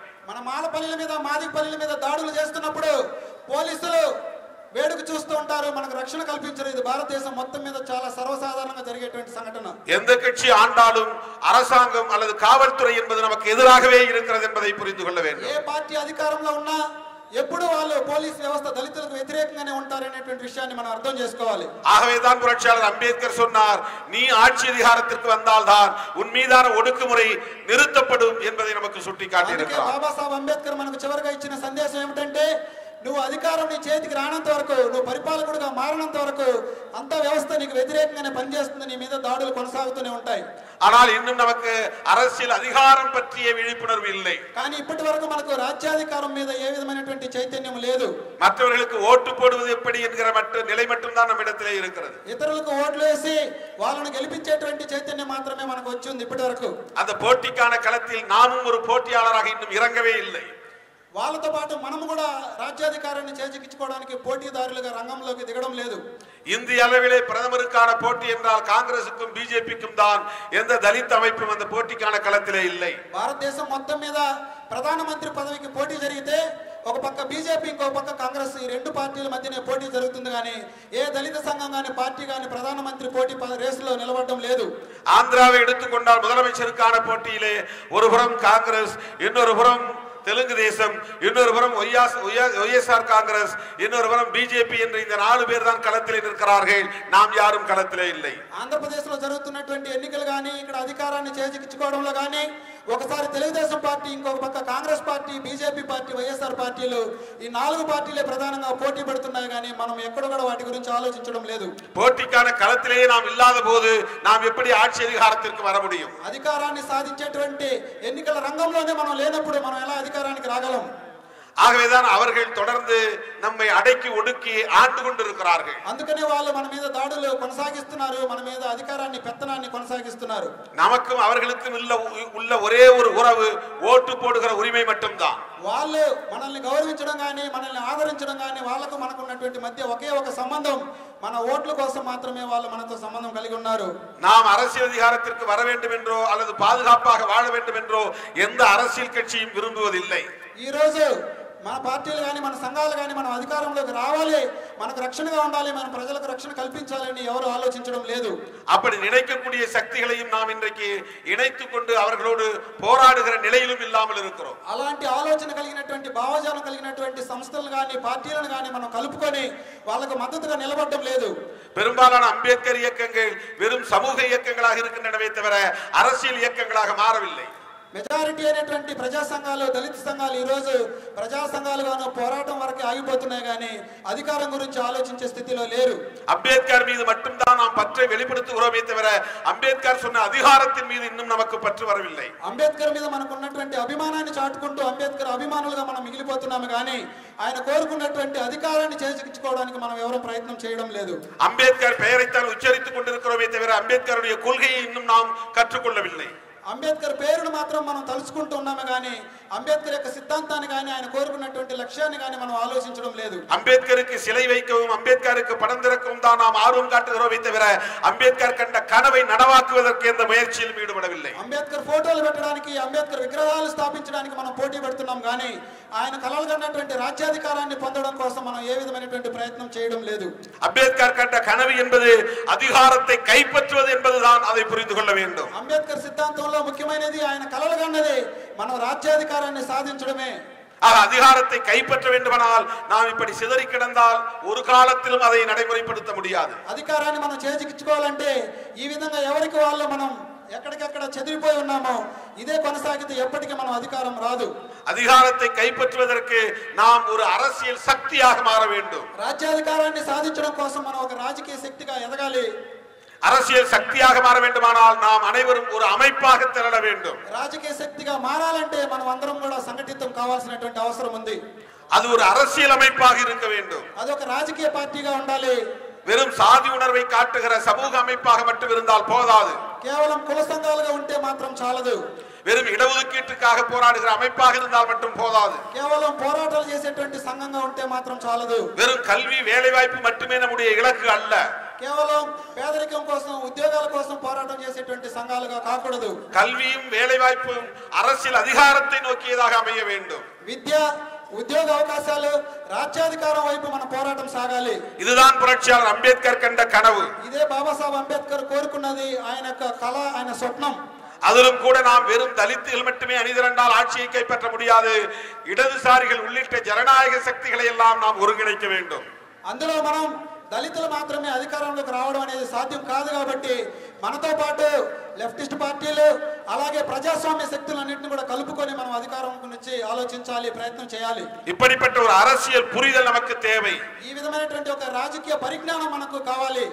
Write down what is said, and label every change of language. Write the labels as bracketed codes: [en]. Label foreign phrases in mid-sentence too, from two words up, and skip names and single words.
[te] మన మాలపల్లిల మీద, మాదిగపల్లిల మీద దాడులు చేస్తున్నప్పుడు పోలీసులు వేడుక చూస్తూ ఉంటారు, మనకు రక్షణ కల్పించరు. ఇది భారతదేశం మొత్తం మీద చాలా సర్వసాధారణంగా జరిగేటువంటి సంఘటన. [ta] எந்த கட்சி ஆண்டாலும் அரசாங்கம் அல்லது காவல்துறை என்பது நமக்கு எதிராகவே இருக்கிறது என்பதை புரிந்து கொள்ள வேண்டும். [te] ఏ పార్టీ అధికారంలో ఉన్నా ఎప్పుడు వాళ్ళు పోలీస్ వ్యవస్థ దళితులకు వ్యతిరేకంగానే ఉంటారనేటువంటి విషయాన్ని మనం అర్థం చేసుకోవాలి. [ta] ஆகவேதான் புரட்சியாளர் அம்பேத்கர் சொன்னார், நீ ஆட்சி அதிகாரத்திற்கு வந்தால்தான் உன் மீதான ஒடுக்குமுறை நிறுத்தப்படும் என்பதை நமக்கு சுட்டிக்காட்டி இருக்கிறார். [te] బాబాసాహెబ్ అంబేద్కర్ మనకు చివరిగా ఇచ్చిన సందేశం ఏమిటంటే, నువ్వు అధికారం నీ చేతికి రానంత వరకు, నువ్వు పరిపాలకుడిగా మారినంత వరకు అంత వ్యవస్థ నీకు వ్యతిరేకంగానే పనిచేస్తుంది, నీ మీద దాడులు కొనసాగుతూనే ఉంటాయి. [ta] ஆனால் இன்னும் நமக்கு அரசியல் அதிகாரம் பற்றிய விழிப்புணர்வு இல்லை. [te] కానీ ఇప్పటి వరకు మనకు రాజ్యాధికారం మీద ఏ విధమైనటువంటి చైతన్యం లేదు. [ta] மற்றவர்களுக்கு ஓட்டு போடுவது எப்படி என்கிற நிலை மட்டும்தான் நம்மிடத்திலே இருக்கிறது. [te] ఇతరులకు ఓట్లు వేసి వాళ్ళను గెలిపించేటువంటి చైతన్యం మాత్రమే మనకు వచ్చింది ఇప్పటి వరకు. [ta] அந்த போட்டிக்கான களத்தில் நாமும் ஒரு போட்டியாளராக இன்னும் இறங்கவே இல்லை. [te] వాళ్ళతో పాటు మనం కూడా రాజ్యాధికారాన్ని చేజిక్కించుకోవడానికి పోటీదారులుగా రంగంలోకి దిగడం లేదు. [ta] இந்திய அளவிலே பிரதமருக்கான போட்டி என்றால் காங்கிரசுக்கும் பிஜேபிக்கும் தான். எந்த தலித் அமைப்பும் அந்த போட்டிக்கான களத்திலே இல்லை. [te] భారతదేశం మొత్తం మీద ప్రధానమంత్రి పదవికి పోటీ జరిగితే ఒక పక్క బీజేపీ, ఇంకో పక్క కాంగ్రెస్, ఈ రెండు పార్టీల మధ్యనే పోటీ జరుగుతుంది. కానీ ఏ దళిత సంఘం కానీ పార్టీ కానీ ప్రధానమంత్రి పోటీ రేసులో నిలబడడం లేదు. [ta] ஆந்திராவை எடுத்துக்கொண்டால் முதலமைச்சருக்கான போட்டியிலே ஒரு புறம் காங்கிரஸ், இன்னொரு புறம் தெலுங்கு தேசம், இன்னொரு புறம் ஒய்எஸ்ஆர் காங்கிரஸ், இன்னொரு புறம் பிஜேபி என்ற இந்த 4 பேர் தான் களத்திலே நிற்கிறார்கள். நாம் யாரும் களத்திலே இல்லை. [te] ఆంధ్రప్రదేశ్ లో జరుగుతున్నటువంటి ఎన్నికలు కానీ, ఇక్కడ అధికారాన్ని చేజిక్కించుకోవడంలో కానీ ఒకసారి తెలుగుదేశం పార్టీ, ఇంకొక పక్క కాంగ్రెస్ పార్టీ, బీజేపీ పార్టీ, వైఎస్ఆర్ పార్టీలు, ఈ 4 పార్టీలే ప్రధానంగా పోటీ పడుతున్నాయి. కానీ మనం ఎక్కడ కూడా వాటి గురించి ఆలోచించడం లేదు. [ta] పోటీக்கான களத்திலே நாம் இல்லாத போது நாம் எப்படி ஆட்சி அதிகாரத்திற்கு வர முடியும்? [te] అధికారాన్ని సాధించేటువంటి ఎన్నికల రంగంలోనే మనం లేనప్పుడు మనం ఎలా అధికారానికి రాగలం? [ta] ஆகவேதான் அவர்கள் தொடர்ந்து நம்மை அடக்கி ஒடுக்கி ஆண்டு கொண்டிருக்கிறார்கள். [te] అందుకనే వాళ్ళు మన మీద దాడులు కొనసాగిస్తున్నారు, మన మీద అధికారాన్ని, పెత్తనాన్ని కొనసాగిస్తున్నారు. [ta] நமக்கும் அவர்களுக்கும் உள்ள ஒரே ஒரு உறவு ஓட்டு போடுகிற உரிமை மட்டும்தான். [te] వాళ్ళు మనల్ని గౌరవించడం కానీ, మనల్ని ఆదరించడం కానీ, వాళ్ళకు మనకు ఉన్నటువంటి మధ్య ఒకే ఒక సంబంధం, మన ఓట్ల కోసం మాత్రమే వాళ్ళు మనతో సంబంధం కలిగి ఉన్నారు. [ta] நாம் அரசியல் அதிகாரத்திற்கு வர வேண்டும் என்றோ அல்லது பாதுகாப்பாக வாழ வேண்டும் என்றோ எந்த அரசியல் கட்சியும் விரும்புவதில்லை. [te] ఈ రోజు మన పార్టీలు కానీ, మన సంఘాలు కానీ మనం అధికారంలోకి రావాలి, మనకు రక్షణగా ఉండాలి, మన ప్రజలకు రక్షణ కల్పించాలని ఎవరు ఆలోచించడం లేదు. [ta] அப்படி நினைக்கக்கூடிய சக்திகளையும் நாம் இன்றைக்கு இணைத்துக் கொண்டு அவர்களோடு போராடுகிற நிலையிலும் இல்லாமல் இருக்கிறோம். [te] అలాంటి ఆలోచన కలిగినటువంటి, భావజాలం కలిగినటువంటి సంస్థలు కానీ, పార్టీలను కానీ మనం కలుపుకొని వాళ్ళకు మద్దతుగా నిలబడడం లేదు. [ta] பெரும்பாலான அம்பேத்கர் இயக்கங்கள் வெறும் சமூக இயக்கங்களாக இருக்கின்றனவே தவிர அரசியல் இயக்கங்களாக மாறவில்லை. [te] మెజారిటీ అయినటువంటి ప్రజా సంఘాలు, దళిత సంఘాలు ఈ రోజు ప్రజా సంఘాలుగాను పోరాటం వరకే ఆగిపోతున్నాయి. కానీ అధికారం గురించి ఆలోచించే స్థితిలో లేరు. [ta] அம்பேத்கர் மீது மட்டும்தான் நாம் பற்றை வெளிப்படுத்துகிறோமே தவிர அம்பேத்கர் சொன்ன அதிகாரத்தின் மீது இன்னும் நமக்கு பற்று வரவில்லை. [te] అంబేద్కర్ మీద మనకు ఉన్నటువంటి అభిమానాన్ని చాటుకుంటూ అంబేద్కర్ అభిమానులుగా మనం మిగిలిపోతున్నాము. కానీ ఆయన కోరుకున్నటువంటి అధికారాన్ని చేజిక్కించుకోవడానికి మనం ఎవరూ ప్రయత్నం చేయడం లేదు. [ta] அம்பேத்கர் பெயரைத்தான் உச்சரித்துக் கொண்டிருக்கிறோமே தவிர அம்பேத்கருடைய கொள்கையை இன்னும் நாம் கற்றுக்கொள்ளவில்லை. [te] అంబేద్కర్ పేరును మాత్రం మనం తలుచుకుంటూ ఉన్నామే కానీ అంబేద్కర్ యొక్క సిద్ధాంతాన్ని కానీ, ఆయన కోరుకున్నటువంటి లక్ష్యాన్ని కానీ మనం ఆలోచించడం లేదు. [ta] அம்பேத்கருக்கு சிலை வைக்கவும், அம்பேத்கருக்கு படம் திறக்கவும் தான் நாம் ஆர்வம் காட்டுகிறோமே தவிர அம்பேத்கர் கண்ட கனவை நனவாக்குவதற்கு எந்த முயற்சியிலும் ஈடுபடவில்லை. [te] అంబేద్కర్ ఫోటోలు పెట్టడానికి, అంబేద్కర్ విగ్రహాలు స్థాపించడానికి మనం పోటీ పడుతున్నాం. కానీ ఆయన కలలు కన్నటువంటి రాజ్యాధికారాన్ని పొందడం కోసం మనం ఏ విధమైనటువంటి ప్రయత్నం చేయడం లేదు. [ta] அம்பேத்கர் கண்ட கனவு என்பது அதிகாரத்தை கைப்பற்றுவது என்பதுதான், அதை புரிந்து கொள்ள வேண்டும். [te] అంబేద్కర్ సిద్ధాంతంలో ముఖ్యమైనది, ఆయన కలలు కన్నది మనం రాజ్యాధికారాన్ని సాధించడమే. [ta] அதிகாரத்தை கைப்பற்ற வேண்டுமானால் நாம் இப்படி சிதறி கிடந்தால் ஒரு காலத்திலும் அதை நடைமுறைப்படுத்த முடியாது. [te] అధికారాన్ని మనం చేజిక్కించుకోవాలంటే ఈ విధంగా ఎవరికి వాళ్ళు మనం ఎక్కడికక్కడ చెదిరిపోయి ఉన్నామో ఇదే కొనసాగితే ఎప్పటికీ మనం అధికారం రాదు. [ta] அதிகாரத்தை கைப்பற்றுவதற்கு நாம் ஒரு அரசியல் சக்தியாக மாற வேண்டும். [te] రాజ్యాధికారాన్ని సాధించడం కోసం మనం ఒక రాజకీయ శక్తిగా ఎదగాలి. [ta] அரசியல் சக்தியாக மாற வேண்டுமானால் நாம் அனைவரும் ஒரு அமைப்பாக திரள வேண்டும். [te] రాజకీయ శక్తిగా మారాలంటే మనం అందరం కూడా సంఘటితం కావాల్సినటువంటి అవసరం ఉంది. [ta] அது ஒரு அரசியல் அமைப்பாக இருக்க வேண்டும். [te] అది ఒక రాజకీయ పార్టీగా ఉండాలి. [ta] வெறும் சாதி உணர்வை காட்டுகிற சமூக அமைப்பாக மட்டும் இருந்தால் போதாது. [te] కేవలం కుల సంఘాలుగా ఉంటే మాత్రం చాలదు. [ta] வெறும் இடஒதுக்கீட்டுக்காக போராடுகிற அமைப்பாக இருந்தால் மட்டும் போதாது. [te] కేవలం పోరాటాలు చేసేటువంటి సంఘంగా ఉంటే మాత్రం చాలదు. [ta] வெறும் கல்வி வேலை வாய்ப்பு மட்டுமே நம்முடைய இலக்கு அல்ல. [te] కేవలం పేదరికం కోసం, ఉద్యోగాల కోసం పోరాటం చేసేటువంటి సంఘాలుగా కాకూడదు. [ta] கல்வியும் வேலை வாய்ப்பும் அரசியல் அதிகாரத்தை நோக்கியதாக அமைய வேண்டும். [te] విద్య, ఉద్యోగ అవకాశాలు, రాజ్యాధికారం వైపు మన పోరాటం సాగాలి. [ta] இதுதான் புரட்சியாளர் அம்பேத்கர் கண்ட கனவு. [te] ఇదే బాబాసాహెబ్ అంబేద్కర్ కోరుకున్నది, ఆయన యొక్క కళ, ఆయన స్వప్నం. [ta] அதிலும் கூட நாம் வெறும் தலித்துகள் மட்டுமே அணிதிரண்டால் ஆட்சியை கைப்பற்ற முடியாது. இடதுசாரிகள் உள்ளிட்ட ஜனநாயக சக்திகளை எல்லாம் நாம் ஒருங்கிணைக்க வேண்டும். [te] అందులో మనం దళితులు మాత్రమే అధికారంలోకి రావడం అనేది సాధ్యం కాదు. కాబట్టి మనతో పాటు లెఫ్టిస్ట్ పార్టీలు అలాగే ప్రజాస్వామ్య శక్తులన్నింటినీ కూడా కలుపుకొని మనం అధికారం గురించి ఆలోచించాలి, ప్రయత్నం చేయాలి. [ta] இப்படிப்பட்ட ஒரு அரசியல் புரிதல் நமக்கு தேவை. [te] ఈ విధమైనటువంటి ఒక రాజకీయ పరిజ్ఞానం మనకు కావాలి.